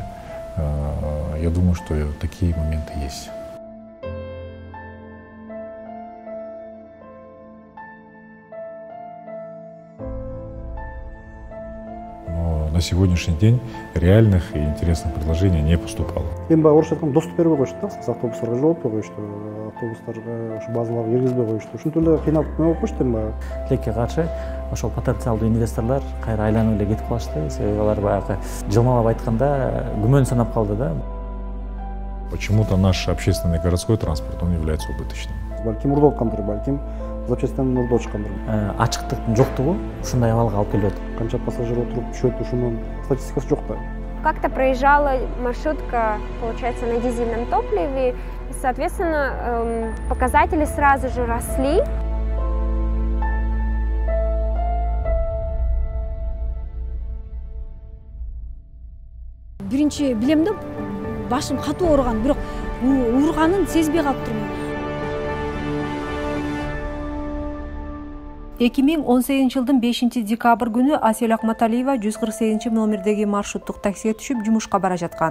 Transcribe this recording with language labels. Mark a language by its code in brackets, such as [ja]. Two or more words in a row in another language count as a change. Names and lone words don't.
[ru] Я думаю, что такие моменты есть. На сегодняшний день реальных и интересных предложений не поступало. [ky] Тилекке каршы ошол потенциалдуу инвесторлор кайра айланып эле кетип калышты. Себеби алар баягы жылмалап айтканда күмөн санап калды да. [ru] Почему-то наш общественный городской транспорт, он является убыточным. [ky] Ачыктыктын жоктугу ушундай абалга алып келип атат. Канча пассажир отуруп түшөт, ушунун статистикасы жок да. [ru] Как-то проезжала маршрутка, получается, на дизельном топливе, и, соответственно, показатели сразу же росли. [ky] Биринчи билем да, башым катуу ооруган, бирок ооруганын сезбей калып турмун. 2018 жылдын 5 декабрь күнү Асель Акматалиева 148 номердеги маршруттук таксиге түшүп жумушка бара жаткан.